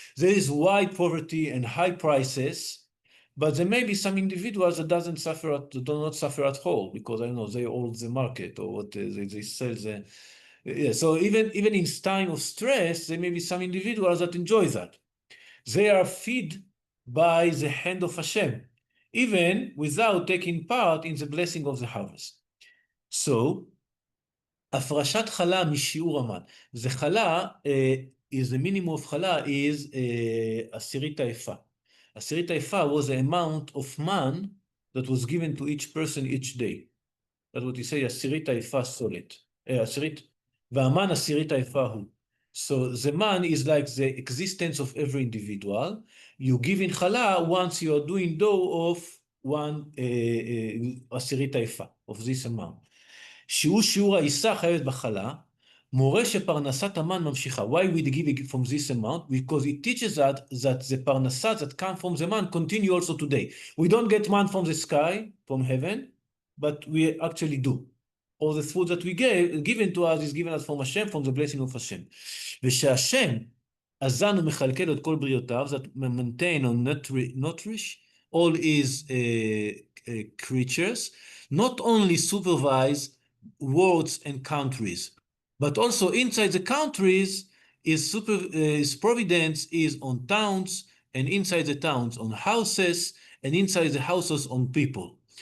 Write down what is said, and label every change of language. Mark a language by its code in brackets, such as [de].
[en] There is wide poverty and high prices, but there may be some individuals that do not suffer at all because I don't know they hold the market or what they sell the. Yeah, so even in time of stress, there may be some individuals that enjoy that. They are fed by the hand of Hashem, even without taking part in the blessing of the harvest. [he] So, הפרשת חלה משיעור המן. [en] The חלה, is the minimum of חלה is עשירית האפה. עשירית האפה was the amount of man that was given to each person each day. That's what he say, [he] עשירית האפה סולת. עשירית, והמן עשירית האפה הוא. [en] So the man is like the existence of every individual. You give in challah once you are doing dough of one עשירית האפה, of this amount. [he] שהוא שיעור העיסה חייבת בחלה, מורה שפרנסת המן ממשיכה. [en] Why we give it from this amount? Because it teaches that the parnasa that come from the man continue also today. We don't get man from the sky, from heaven, but we actually do. All the food that we given to us is given us from Hashem, from the blessing of Hashem. [he] ושהשם אזן ומכלכל את כל בריאותיו, [en] that maintain or nourish all his creatures, not only supervise worlds and countries, but also inside the countries his providence is on towns, and inside the towns on houses, and inside the houses on people.